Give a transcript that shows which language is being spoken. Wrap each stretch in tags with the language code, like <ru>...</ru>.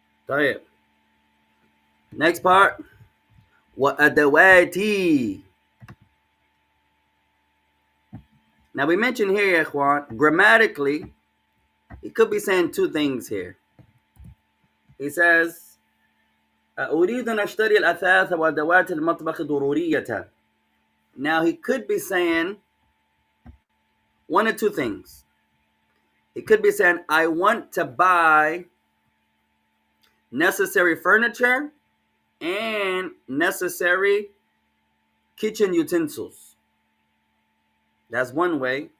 <en>طيب. Next part. وأدواتي. Now we mentioned here, Ikhwan, grammatically, He could be saying two things here. He says,</en> <ar>أريد أن أشتري الأثاث وأدوات المطبخ ضرورية.</ar> <en>Now he could be saying one of two things. He could be saying, I want to buy necessary furniture and necessary kitchen utensils. That's one way.</en>